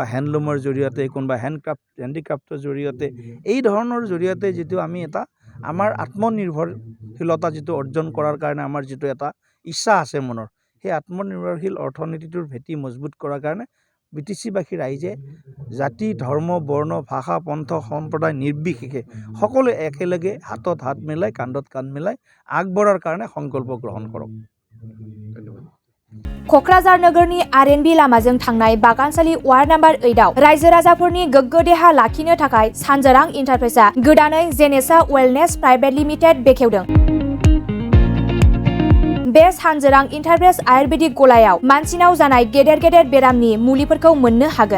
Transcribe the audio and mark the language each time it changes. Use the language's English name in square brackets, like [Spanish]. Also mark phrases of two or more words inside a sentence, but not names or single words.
[Assamese] হেণ্ডলুমৰ জৰিয়তে, কোনোবা হেণ্ডিক্ৰাফ্টৰ জৰিয়তে, এই ধৰণৰ জৰিয়তে যিটো আমি এটা আমাৰ আত্মনিৰ্ভৰশীলতা যিটো অৰ্জন কৰাৰ কাৰণে আমাৰ যিটো এটা ইচ্ছা আছে মনৰ, সেই আত্মনিৰ্ভৰশীল অৰ্থনীতিটোৰ ভেটি মজবুত কৰাৰ কাৰণে BTCবাসী ৰাইজে জাতি, ধৰ্ম, বৰ্ণ, ভাষা, পন্থ, সম্প্ৰদায় নিৰ্বিশেষে সকলোৱে একেলগে হাতত হাত মিলাই, কান্ধত কান্ধ মিলাই আগবঢ়াৰ কাৰণে সংকল্প গ্ৰহণ কৰক। [Bodo] क'क्राझार नोगोरनि RNB लामाजों थांनाय बागानसालि वार्ड नम्बर 8आव रायजो राजाफोरनि गोग्गो देहा लाखिनो थाखाय सानजोरां इन्टारप्राइजआ गोदानै जेनेसा वेलनेस प्राइभेट लिमिटेड बेखेवदों। बे सानजोरां इन्टारप्राइज आयुर्वेदिक गलायाव मानसिनाव जानाय गेदेर गेदेर बेरामनि मुलिफोरखौ मोननो हागोन।